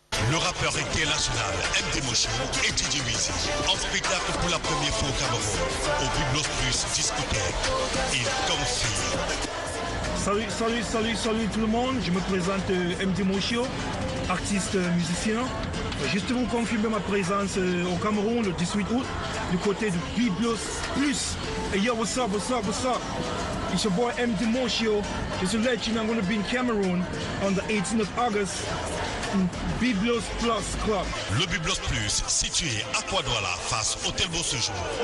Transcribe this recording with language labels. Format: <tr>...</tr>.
<fr>Le rappeur international MD Motion et DJ Weezy en spectacle pour la première fois au Cameroun, au Biblos Plus discothèque. Il confirme. Salut tout le monde, je me présente MD Motion, artiste musicien. Juste vous confirmer ma présence au Cameroun le 18 août du côté du Biblos Plus.</fr> <en>Hey yo, what's up, what's up, what's up? It's your boy MD Moshio. Just to let you know, I'm going to be in Cameroon on the 18th of August in Biblos Plus Club.</en> <fr>Le Biblos Plus, situé à Kouadouala, face Hôtel Beau Séjour.</fr>